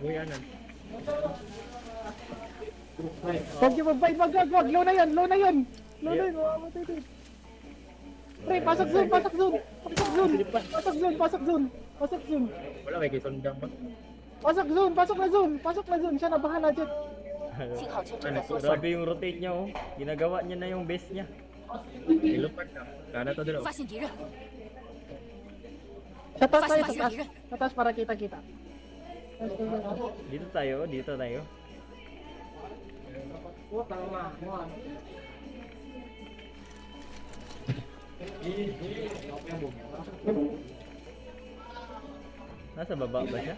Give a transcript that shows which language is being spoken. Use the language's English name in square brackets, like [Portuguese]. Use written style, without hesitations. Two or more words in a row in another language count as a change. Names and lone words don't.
[Filipino] Huwag yung mag-bite, wag. Low na yan. Mamamatay din. Pre, pasok zone. Wala may kisundang ba? Pasok na zone. Siya na bahala dyan. [Chinese] 信号圈正在缩小， [Filipino] Grabe yung rotate niya, oh. Ginagawa niya na yung base niya. Ilupad na. Kana to dre. [Chinese] 发现敌人， [Filipino] Sa taas tayo, Pasok, pasok. Sa taas para kita. Dito tayo. Nasa baba ba siya?